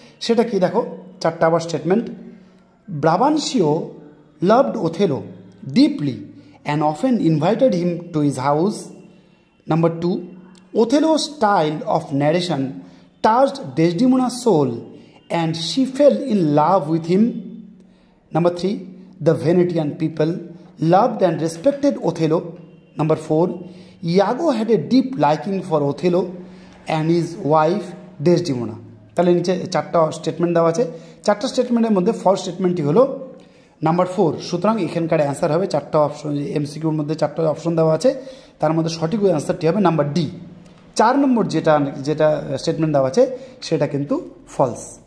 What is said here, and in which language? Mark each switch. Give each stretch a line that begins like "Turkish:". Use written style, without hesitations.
Bangla: সেটা কি দেখো, চারটা আবার statement.
English: Brabantio loved Othello deeply and often invited him to his house. Number 2, ওথেলোর style of narration touched Desdemona's soul and she fell in love with him. Number 3, the Venetian people loved and respected Othello. Number 4, Iago had a deep liking for Othello and his wife Desdemona.
Bangla: তাহলে নিচে চারটা statement দেওয়া আছে। চারটা স্টেটমেন্টের মধ্যে false স্টেটমেন্টটি হলো number 4। সুতরাং এখানকার অ্যান্সার হবে চারটা অপশন, এমসিকিউর মধ্যে চারটা অপশন দেওয়া আছে, তার মধ্যে সঠিক অ্যান্সারটি হবে নাম্বার ডি। 4 নম্বর যেটা স্টেটমেন্ট দেওয়া আছে সেটা কিন্তু ফলস।